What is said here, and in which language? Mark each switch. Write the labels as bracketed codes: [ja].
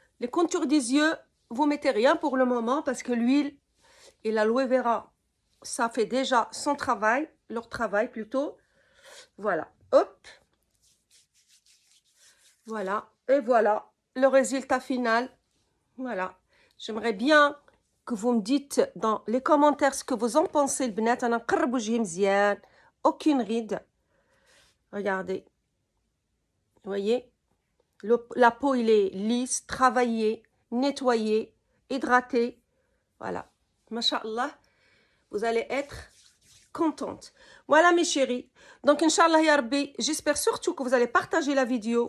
[fr] Les contours des yeux, vous mettez rien pour le moment, parce que l'huile et l'aloe vera, ça fait déjà son travail, leur travail plutôt. Voilà, hop. Voilà, et voilà le résultat final. Voilà, j'aimerais bien que vous me dites dans les commentaires ce que vous en pensez, البنات. [ar] أنا نقرب وجهي مزيان, [fr] aucune ride. Regardez, vous voyez, la peau, il est lisse, travaillée, nettoyée, hydratée. Voilà, Masha'Allah, vous allez être contente. Voilà mes chéris. Donc Inch'Allah ya Rabbi, j'espère surtout que vous allez partager la vidéo.